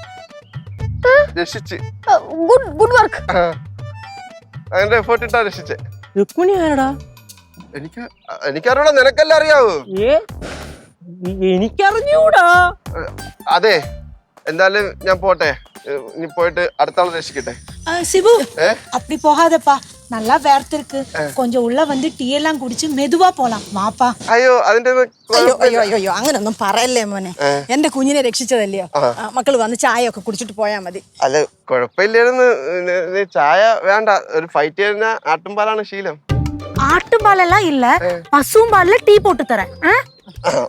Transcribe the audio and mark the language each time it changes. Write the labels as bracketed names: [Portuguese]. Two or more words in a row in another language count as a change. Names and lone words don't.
[English] good work. [Malayalam] അങ്ങനെ എഫേർട്ട് ഇട്ടാ രക്ഷിച്ചേ. രുക്മിണി ആരടാ? എനിക്കറിയൂടാ, നിനക്കെല്ലാം അറിയാവൂ. എനിക്കറിഞ്ഞൂടാ. അതെ, എന്തായാലും ഞാൻ പോട്ടെ. [Tamil] நீ போயிட்டு அடுத்த ஆள் ரசிக்கிட்டே. சிபு அப்படி போகாதப்பா, நல்லா வேர்த்து இருக்கு. கொஞ்சம் உள்ள வந்து டீ எல்லாம் குடிச்சு மெதுவா போலாம் வாப்பா. [Malayalam] അയ്യോ അതിന്റെ അയ്യോ അയ്യോ അയ്യോ അങ്ങനൊന്നും പറയല്ലേ മോനെ. എന്റെ കുഞ്ഞിനെ രക്ഷിച്ചതല്ലയോ. മക്കൾ വന്ന് ചായ ഒക്കെ കുടിച്ചിട്ട് പോയാ മതി. അല്ല കുഴപ്പമില്ലായിരുന്നു. ചായ വേണ്ട, ഒരു ഫൈറ്റ് ചെയ്യുന്ന ആട്ടുംപാലാണ് ശീലം. ആട്ടുംപാലെല്ലാം ഇല്ല, പശുവും പാലില് ടീ പോട്ട് തരാം.